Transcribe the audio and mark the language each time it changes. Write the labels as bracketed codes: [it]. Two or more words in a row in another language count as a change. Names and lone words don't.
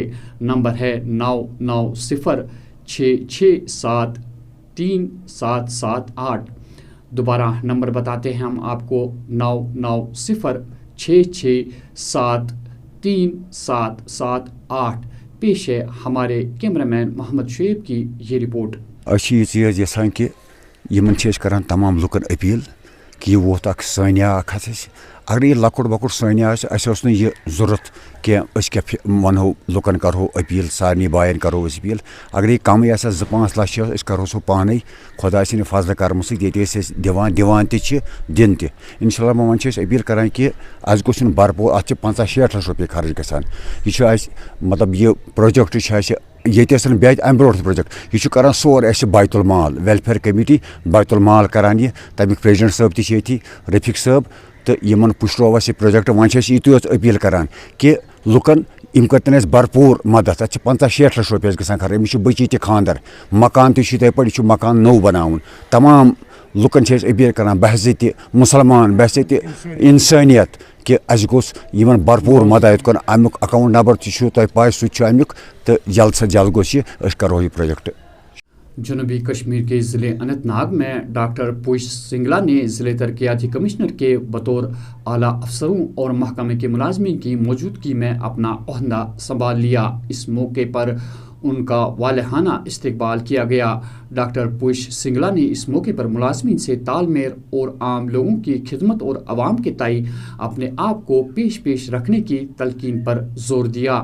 [ur] نمبر ہے 9906673778۔ دوبارہ نمبر بتاتے ہیں ہم آپ کو 990667 3778 پیش ہے ہمارے کیمرہ مین محمد شعیب کی یہ رپورٹ. [ks] اچھی یہ چیز یژھان کہ یمن چھِ أسۍ کران تمام لُکن اپیل کہ یہ ووت اکھ سانیہ اکھ ہسا اگر یہ لۄکُٹ بۄکُٹ سانیہ آسہِ اَسہِ اوس نہٕ یہِ ضوٚرتھ کینٛہہ أسۍ کیٛاہ وَنہو لُکن کرہو اپیل سارنٕے بایَن کرو أسۍ اپیل اگر یہِ کمٕے آسہِ ہا 2-5 لچھ أسۍ کرہو سُہ پانے خۄداے سٕنٛدِ فضلہٕ کرمہٕ سۭتۍ ییٚتہِ ٲسۍ أسۍ دِوان تہِ چھِ دِنۍ تہِ [ar] اِنشاء اللہ [ks] وۄنۍ چھِ أسۍ اپیل کران کہ اَسہِ گوٚژھ یُن بھرپوٗر اَتھ چھِ 50-60 لچھ رۄپیہِ خرٕچ گژھان یہِ چھُ اَسہِ مطلب یہِ پروجیکٹ چھُ اَسہِ ییٚتہِ ٲسۍ نہٕ بیٚیہِ اَمہِ برونٛٹھ تہِ پروجیکٹ یہِ چھُ کران سورُے اَسہِ بیت المال ویلفیر کمیٹی بیت المال کران یہِ تمیُک پریزیڈنٹ صٲب تہِ چھِ ییٚتھی رفیق صٲب تہٕ یِمن پُشروو اَسہِ یہِ پروجیکٹ وۄنۍ چھِ أسۍ یِتُے یوت اپیل کران کہ لُکن یِم کٔرتن اَسہِ بھرپوٗر مدد اَتھ چھِ 50-60 لچھ رۄپیہِ گژھان خرٕچ أمِس چھُ بٔچی تہِ خانٛدر مکان تہِ چھُ یِتھَے پٲٹھۍ یہِ چھُ مکان نوٚو بناوُن تمام لُکن چھِ أسۍ اپیل کران بحثیتہِ مُسلمان بحثیتہِ اِنسٲنیت کہ اَسہِ گوٚژھ یِمن بھرپوٗر مدد یِتھ کٔنۍ امیُک اکاؤنٹ نمبر تہِ چھُ تۄہہِ پاے سُہ تہِ چھُ امیُک تہٕ [ur] جلد سے جلد [ks] گوٚژھ یہِ أسۍ کرہو یہِ پروجیکٹ. [ur] جنوبی کشمیر کے ضلع اننت ناگ میں ڈاکٹر پوش سنگلا نے ضلع ترقیاتی کمشنر کے بطور اعلیٰ افسروں اور محکمے کے ملازمین کی موجودگی میں اپنا عہدہ سنبھال لیا. اس موقع پر ان کا والہانہ استقبال کیا گیا. ڈاکٹر پوش سنگلا نے اس موقع پر ملازمین سے تال میل اور عام لوگوں کی خدمت اور عوام کے تئیں اپنے آپ کو پیش رکھنے کی تلقین پر زور دیا.